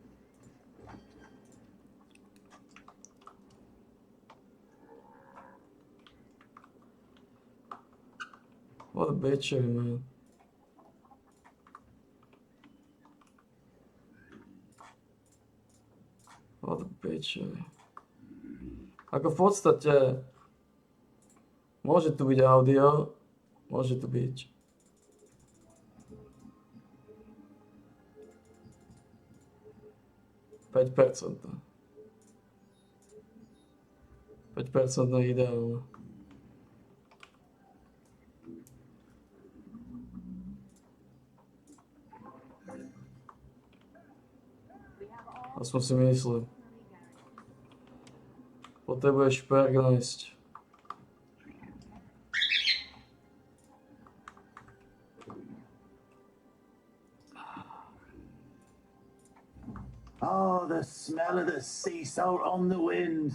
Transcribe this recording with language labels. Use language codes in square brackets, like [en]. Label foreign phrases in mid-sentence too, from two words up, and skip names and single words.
[en] What a bitcher, man. What a bitcher. [sk] Ako v podstate môže tu byť audio, môže tu byť. $5%. 5% je ideálne. Aspoň si myslím. Potrebuješ šperk nájsť. [en] Oh, the smell of the sea salt on the wind.